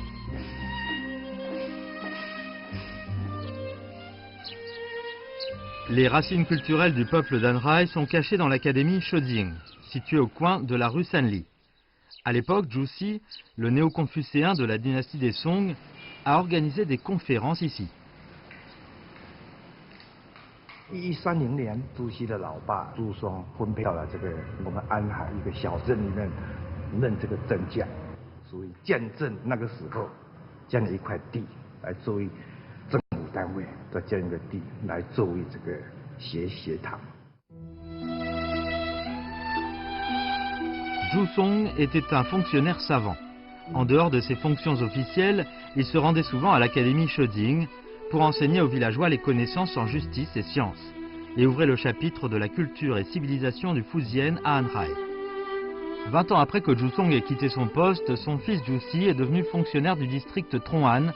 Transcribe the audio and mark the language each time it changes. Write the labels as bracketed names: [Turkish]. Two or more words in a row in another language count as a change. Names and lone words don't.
[French] Les racines culturelles du peuple d'Anhai sont cachées dans l'académie Shojing, située au coin de la rue Sanli. À l'époque, Zhu Si, le néo-confucéen de la dynastie des Song, a organisé des conférences ici. [Chinese] 1130 年，朱熹的老爸朱松分配到了这个我们安海一个小镇里面任这个镇将，属于见证那个时候这样的一块地来作为政府单位的这样一个地来作为这个学堂。 [French] Zhu Song était un fonctionnaire savant. En dehors de ses fonctions officielles, il se rendait souvent à l'académie Shojing pour enseigner aux villageois les connaissances en justice et sciences, et ouvrait le chapitre de la culture et civilisation du Fujian à Anhai. 20 ans après que Zhu Song ait quitté son poste, son fils Zhu Si est devenu fonctionnaire du district Tronhan.